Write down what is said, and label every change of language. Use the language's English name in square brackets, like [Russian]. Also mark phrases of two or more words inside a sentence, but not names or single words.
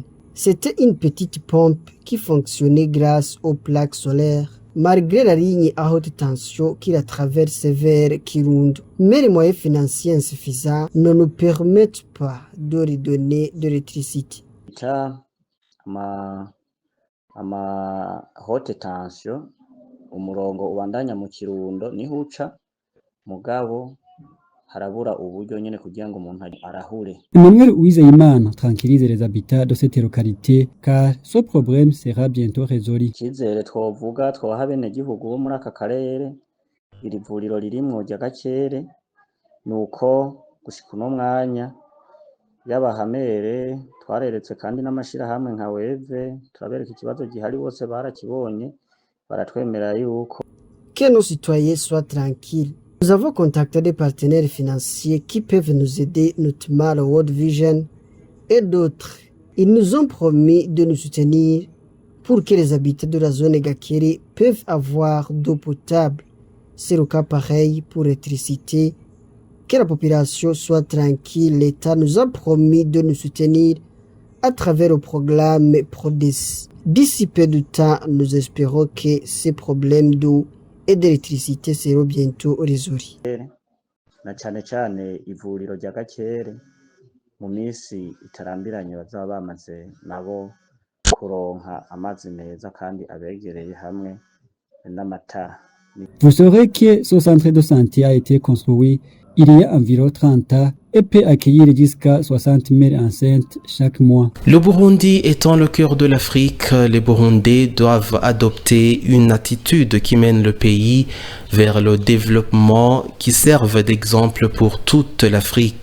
[French] C'était une petite pompe qui fonctionnait grâce aux plaques solaires, malgré la ligne à haute tension qui la traverse vers Kirundo. Mais les moyens financiers insuffisants ne nous permettent pas de redonner de l'électricité. [Rundi] Ama [French] haute tension [Rundi] umurongo ubandanya mu Kirundo niho uca mugabo harabura uburyo nyene kugira ngo umuntu arahure. [French] Emmanuel Uwizeyimana tranquillise les habitants de cette localité car ce problème sera bientôt résolu. [Rundi] Ikizere twovuga twaha bene gihugu bo muri aka karere iri vuriro ririmwo rya Gakere nuko gushika uno mwanya y'abahamere twareretse kandi n'amashirahamwe nka Weve turabereka ikibazo gihari bose barakibonye baratwemera yuko [French] que nos citoyens soient tranquilles. Nous avons contacté des partenaires financiers qui peuvent nous aider, notamment le World Vision et d'autres. Ils nous ont promis de nous soutenir pour que les habitants de la zone Gakere peuvent avoir d'eau potable. C'est le cas pareil pour l'électricité. Que la population soit tranquille, l'État nous a promis de nous soutenir à travers le programme PRODES. D'ici peu de temps, nous espérons que ces problèmes d'eau et d'électricité seront bientôt résolus. [Rundi] Na cyane ivuriro rya Gakere mu minsi itarambiranye bazaba bamaze nabo kuronka amazi meza kandi abegereye hamwe n'amatara. [French] Vous saurez que ce centre de santé a été construit il y a environ 30 ans et peut accueillir jusqu'à 60 000 enceintes chaque mois. Le Burundi étant le cœur de l'Afrique, les Burundais doivent adopter une attitude qui mène le pays vers le développement, qui serve d'exemple pour toute l'Afrique.